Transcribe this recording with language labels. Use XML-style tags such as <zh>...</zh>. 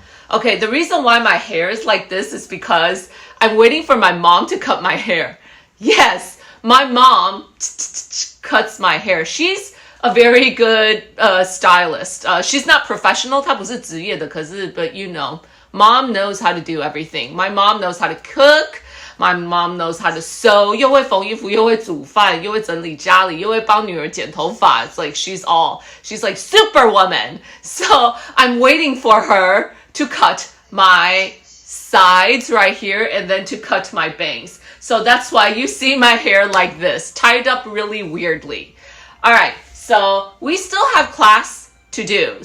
<en>Okay, the reason why my hair is like this is because I'm waiting for my mom to cut my hair. Yes, my mom cuts my hair. She's a very good stylist. She's not professional,</en> <zh>她不是职业的，可是</zh> <en>but you know, mom knows how to do everything. My mom knows how to cook. My mom knows how to sew.</en> <zh>又会缝衣服，又会煮饭，又会整理家里，又会帮女儿剪头发。</zh> <en>It's like she's like superwoman. So I'm waiting for her to cut my sides right here and then to cut my bangs. So that's why you see my hair like this, tied up really weirdly. All right, so we still have class to do.</en>